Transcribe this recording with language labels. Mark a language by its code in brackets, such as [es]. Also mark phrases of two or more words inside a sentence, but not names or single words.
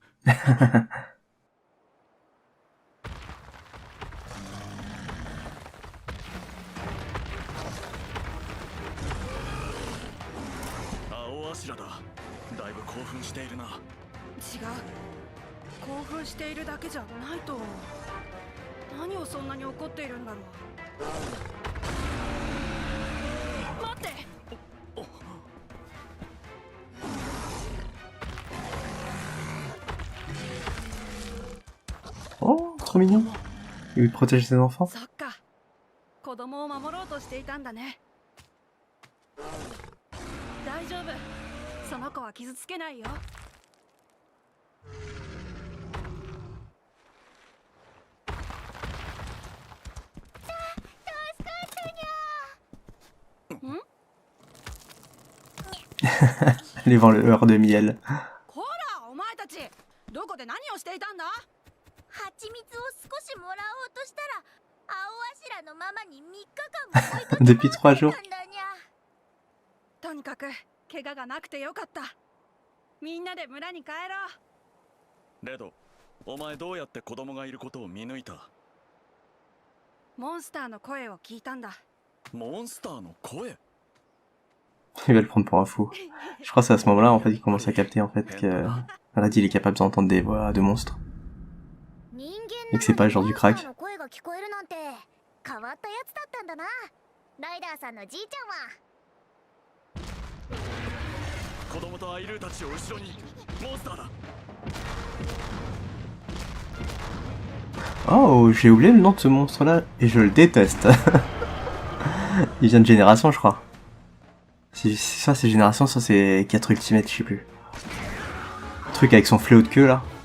[ja] 青柱だ。だいぶ興奮しているな。違う、興奮しているだけじゃないと。何をそんなに怒っているんだろう。待って。 [fr] Oh, trop mignon. Il protège ses enfants. [ja] そっか、子供を守ろうとしていたんだね。大丈夫、その子は傷つけないよ。 [fr] Les vendeurs de miel. [ja] ほら、お前たち、どこで何をしていたんだ？蜂蜜を少しもらおうとしたら、青柱のママに3日間も追いかけ [fr] Depuis 3 jours. [ja] たんだにゃ。とにかく怪我がなくてよかった。みんなで村に帰ろう。レド、お前どうやって子供がいることを見抜いた？モンスターの声を聞いたんだ。モンスターの声？ [fr] Il va le prendre pour un fou. Je crois que c'est à ce moment-là en fait qu'il commence à capter en fait que Red il est capable d'entendre des voix de monstres. Et que c'est pas le genre du crack. [ja] 変わったやつだったんだな。ライダーさんのじいちゃんは。子供とアイルーたちを後ろに。モンスターだ。 [fr] Oh, j'ai oublié le nom de ce monstre-là et je le déteste. Il vient de Génération, je crois. Soit c'est Génération, soit c'est 4 Ultimate, je sais plus. Le truc avec son fléau de queue là.